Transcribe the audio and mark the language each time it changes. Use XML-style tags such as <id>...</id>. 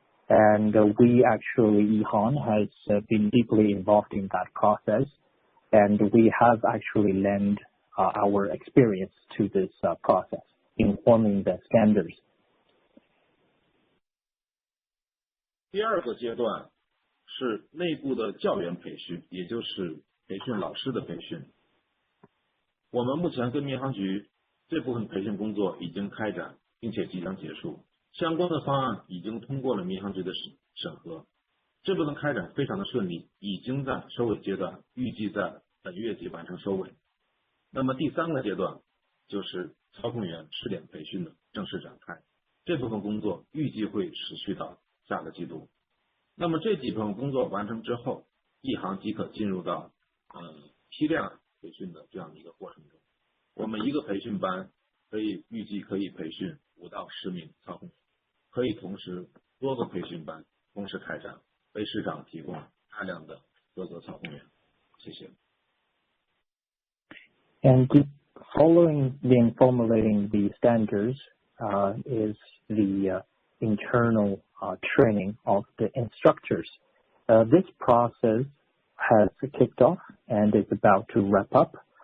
<en>And we actually, EHang has been deeply involved in that process, and we have actually lent our experience to this process in forming the standards.</en> <zh>第二个阶段是内部的教员培训，也就是培训老师的培训。我们目前跟民航局这部分培训工作已经开展，并且即将结束，相关的方案已经通过了民航局的审核，这部分开展非常的顺利，已经在收尾阶段，预计在本月底完成收尾。那么第三个阶段就是操控员试点培训的正式展开，这部分工作预计会持续到下个季度。那么这几部分工作完成之后，一航即可进入到批量培训的这样的一个过程中。我们一个培训班预计可以培训5到10名操控员，可以同时多个培训班同时开展，为市场提供大量的合格操控员。谢谢。</zh> <en>And following the formulating the standards is the internal training of the instructors. This process has kicked off and is about to wrap up.</en>